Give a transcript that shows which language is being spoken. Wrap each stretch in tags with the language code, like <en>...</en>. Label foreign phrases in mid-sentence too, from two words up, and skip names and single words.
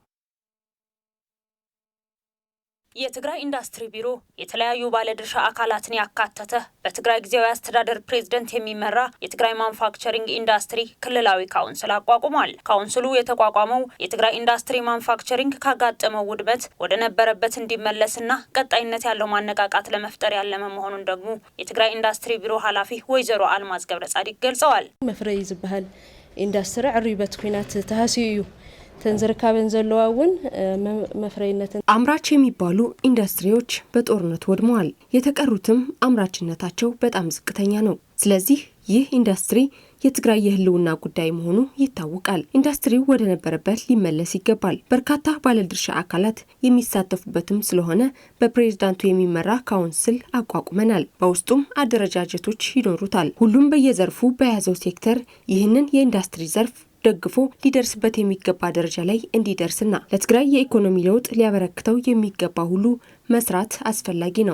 <am>የትግራይ ኢንዱስትሪ ቢሮ የተለያዩ ባለድርሻ አካላትን ያካተተ በትግራይ ጊዜያዊ አስተዳደር ፕሬዝዳንት የሚመራ የትግራይ ማኑፋክቸሪንግ ኢንዱስትሪ ክልላዊ ካውንስል አቋቁሟል። ካውንስሉ የተቋቋመው የትግራይ ኢንዱስትሪ ማኑፋክቸሪንግ ካጋጠመው ውድመት ወደ ነበረበት እንዲመለስና ቀጣይነት ያለው ማነቃቃት ለመፍጠር ያለመ መሆኑን ደግሞ የትግራይ ኢንዱስትሪ ቢሮ ኃላፊ ወይዘሮ አልማዝ ገብረጻዲቅ ገልጸዋል።</am> <ti>መፍረይ ዝበሃል ኢንዱስትሪ ዕርይበት ኩናት ተሃሲዩ ተንዘርካበን ዘለዋውን መፍረይነትን</ti> <am>አምራች የሚባሉ ኢንዱስትሪዎች በጦርነት ወድመዋል። የተቀሩትም አምራችነታቸው በጣም ዝቅተኛ ነው። ስለዚህ ይህ ኢንዱስትሪ የትግራይ የህልውና ጉዳይ መሆኑ ይታወቃል። ኢንዱስትሪው ወደ ነበረበት ሊመለስ ይገባል። በርካታ ባለድርሻ አካላት የሚሳተፉበትም ስለሆነ በፕሬዝዳንቱ የሚመራ ካውንስል አቋቁመናል። በውስጡም አደረጃጀቶች ይኖሩታል። ሁሉም በየዘርፉ በያዘው ሴክተር ይህንን የኢንዱስትሪ ዘርፍ ደግፎ ሊደርስበት የሚገባ ደረጃ ላይ እንዲደርስና ለትግራይ የኢኮኖሚ ለውጥ ሊያበረክተው የሚገባ ሁሉ መስራት አስፈላጊ ነው።</am>